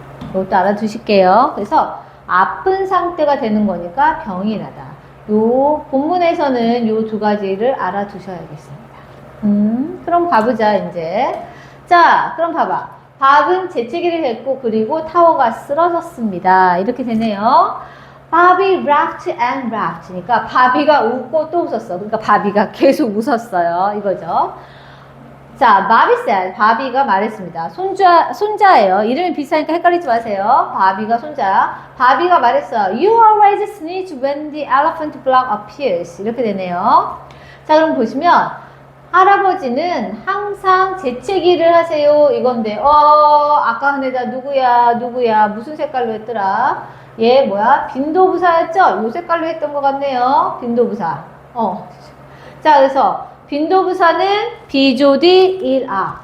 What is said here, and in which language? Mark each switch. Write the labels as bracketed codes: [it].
[ko] 이것도 알아두실게요. 그래서 아픈 상태가 되는 거니까 병이 나다. 요 본문에서는 요 두 가지를 알아두셔야겠습니다. 그럼 가보자 이제. 자, 그럼 봐봐. 밥은 재채기를 했고 그리고 타워가 쓰러졌습니다. 이렇게 되네요. [en] 바비 laughed and laughed. [ko] 그러니까 바비가 웃고 또 웃었어. 그러니까 바비가 계속 웃었어요. 이거죠. 자, 바비 said. 바비가 말했습니다. 손자예요. 이름이 비슷하니까 헷갈리지 마세요. 바비가 손자야. 바비가 말했어. [en] You always sneeze when the elephant block appears. [ko] 이렇게 되네요. 자, 그럼 보시면 할아버지는 항상 재채기를 하세요. 이건데, 아까 한 애다 누구야, 무슨 색깔로 했더라? 얘 뭐야? 빈도부사였죠? 요 색깔로 했던 것 같네요. 빈도부사. 자, 그래서 빈도부사는 비조디 일아.